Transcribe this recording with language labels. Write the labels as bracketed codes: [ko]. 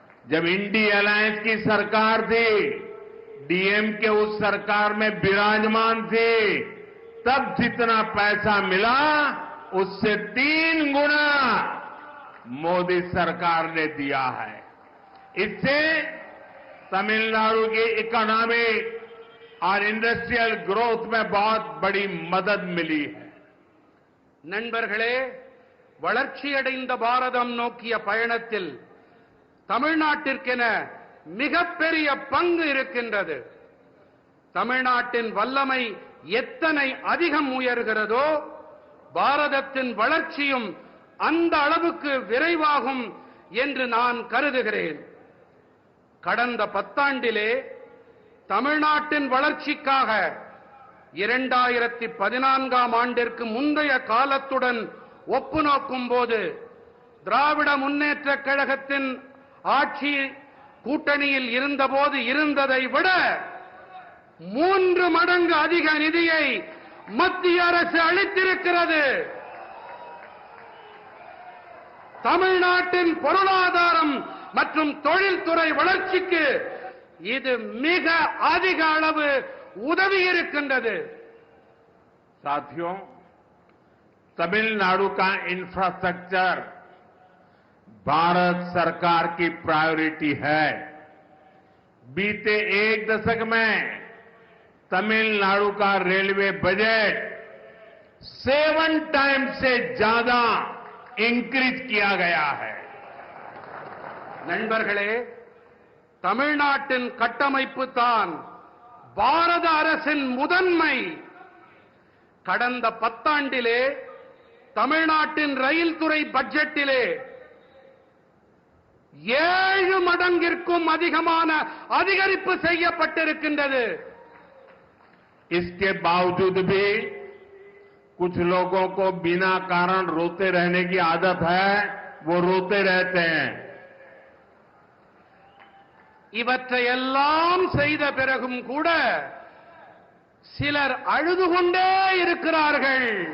[hi] जब INDI alliance की सरकार थी, डीएमके उस सरकार में विराजमान थे, तब जितना पैसा मिला उससे 3 गुना मोदी सरकार ने दिया है। इससे तमिलनाडु की इकोनॉमिक और इंडस्ट्रियल ग्रोथ में बहुत बड़ी मदद मिली है। [ta] நண்பர்களே, வளர்ச்சியடைந்த பாரதம் நோக்கிய பயணத்தில் தமிழ்நாட்டிற்கென மிகப்பெரிய பங்கு இருக்கின்றது. தமிழ்நாட்டின் வல்லமை எத்தனை அதிகம் உயர்கிறதோ பாரதத்தின் வளர்ச்சியும் அந்த அளவுக்கு விரைவாகும் என்று நான் கருதுகிறேன். கடந்த 10 ஆண்டிலே தமிழ்நாட்டின் வளர்ச்சிக்காக 2014ஆம் ஆண்டிற்கு முந்தைய காலத்துடன் ஒப்பு நோக்கும்போது திராவிட முன்னேற்றக் கழகத்தின் ஆட்சி கூட்டணியில் இருந்தபோது இருந்ததை விட 3 மடங்கு அதிக நிதியை மத்திய அரசு அளித்திருக்கிறது. தமிழ்நாட்டின் பொருளாதாரம் மற்றும் தொழில்துறை வளர்ச்சிக்கு இது மிக அதிக அளவு உதவி இருக்கின்றது. [hi] साथियों, तमिलनाडु का इंफ्रास्ट्रक्चर भारत सरकार की प्रायोरिटी है। बीते 1 दशक में तमिलनाडु का रेलवे बजट 7 टाइम्स से ज्यादा इंक्रीज किया गया है। [ta] நண்பர்களே, தமிழ்நாட்டின் கட்டமைப்பு தான் பாரத அரசின் முதன்மை. கடந்த 10 ஆண்டிலே தமிழ்நாட்டின் ரயில் துறை பட்ஜெட்டிலே 7 மடங்கிற்கும் அதிகமான அதிகரிப்பு செய்யப்பட்டிருக்கின்றது. [hi] इसके बावजूद भी कुछ लोगों को बिना कारण रोते रहने की आदत है, वो रोते रहते हैं। [ta] இவற்றையெல்லாம் செய்த பிறகும் கூட சிலர் அழுது கொண்டே இருக்கிறார்கள்.